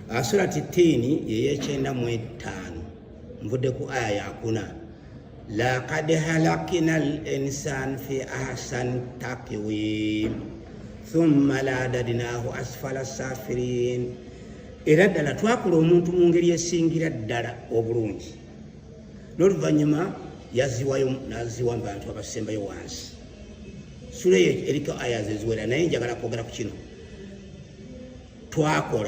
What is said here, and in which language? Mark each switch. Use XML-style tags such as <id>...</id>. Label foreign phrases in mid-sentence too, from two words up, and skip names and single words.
<lg>surati Tini yeyekyenda mu 5 nvudde ku aya ya 4</lg> <ar>لقد خلقنا الإنسان في أحسن تقويم ثم رددناه أسفل سافلين.</ar> <lg>Era ddala twakola omuntu mu ngeri esingira ddala obulungi n'oluvannyuma yaziwayo naziwa mu bantu abasembayo wansi. Sura eriko aya zeziwera naye njagala kwogera ku kino twakola.</lg>